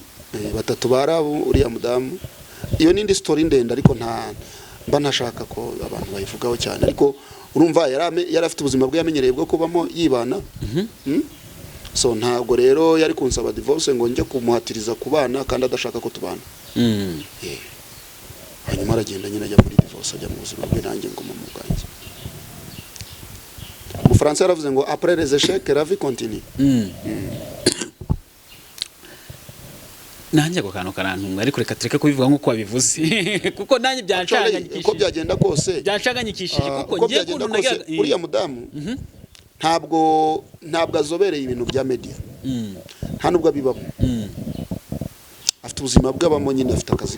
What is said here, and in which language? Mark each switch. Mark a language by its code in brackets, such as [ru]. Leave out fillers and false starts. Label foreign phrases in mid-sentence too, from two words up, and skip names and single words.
[rw] 3 barabo uriya mudamu iyo nindi story ndende ariko mba ntashaka ko abantu bayivugaho cyane ariko urumva yari afite ubuzima bwe yamenyereye bwo kubamo yibana so ntabwo rero yari kunsaba divorce ngo njye kumuhatiriza kubana kandi adashaka ko tubana hanyuma aragenda nyine ajya muri divorce ajya mu buzima bwe nanjye ngo mu bwanjye mu Faransa yaravuze ngo [fr] après les échecs la vie continue [rw] nanjye ako kantu karantunga ariko reka tureke kubivuga nk'uko wabivuze kuko nanjye byanshanganyikishije uko byagenda kose byanshanganyikishije kuko ngiye kuntu nagira uriya mudamu ntabwo azobereye ibintu bya media nta nubwo abibamo afite ubuzima bw'abamo nyine afite akazi